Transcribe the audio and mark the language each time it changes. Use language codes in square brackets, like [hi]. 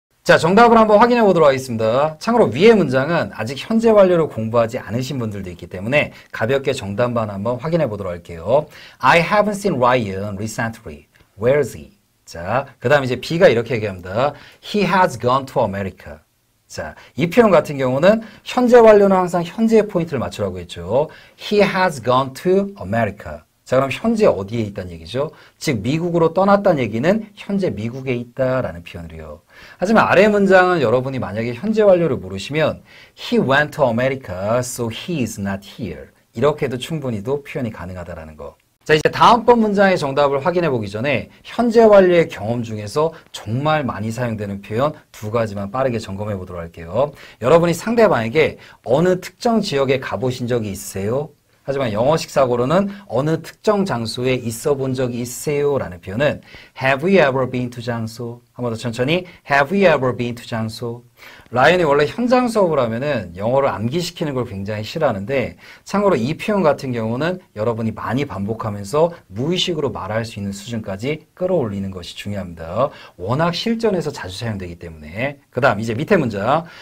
[ko] 자, 정답을 한번 확인해 보도록 하겠습니다. 참고로 위의 문장은 아직 현재 완료를 공부하지 않으신 분들도 있기 때문에 가볍게 정답만 한번 확인해 보도록 할게요. [en] I haven't seen Ryan recently. Where is he? [ko] 자, 그 다음에 이제 B가 이렇게 얘기합니다. [en] He has gone to America. [ko] 자, 이 표현 같은 경우는 현재 완료는 항상 현재의 포인트를 맞추라고 했죠. [en] He has gone to America. [ko] 자, 그럼 현재 어디에 있다는 얘기죠? 즉 미국으로 떠났다는 얘기는 현재 미국에 있다라는 표현이에요. 하지만 아래 문장은 여러분이 만약에 현재 완료를 모르시면 [en] He went to America, so he is not here. [ko] 이렇게 해도 충분히도 표현이 가능하다라는 거. 자, 이제 다음번 문장의 정답을 확인해 보기 전에 현재 완료의 경험 중에서 정말 많이 사용되는 표현 두 가지만 빠르게 점검해 보도록 할게요. 여러분이 상대방에게 어느 특정 지역에 가보신 적이 있으세요? 하지만 영어식 사고로는 어느 특정 장소에 있어 본 적이 있으세요? 라는 표현은 [en] Have you ever been to 장소? [ko] 한 번 더 천천히 [en] Have you ever been to [ko] 장소? 라이언이 원래 현장 수업을 하면은 영어를 암기시키는 걸 굉장히 싫어하는데 참고로 이 표현 같은 경우는 여러분이 많이 반복하면서 무의식으로 말할 수 있는 수준까지 끌어올리는 것이 중요합니다. 워낙 실전에서 자주 사용되기 때문에. 그 다음 이제 밑에 문장.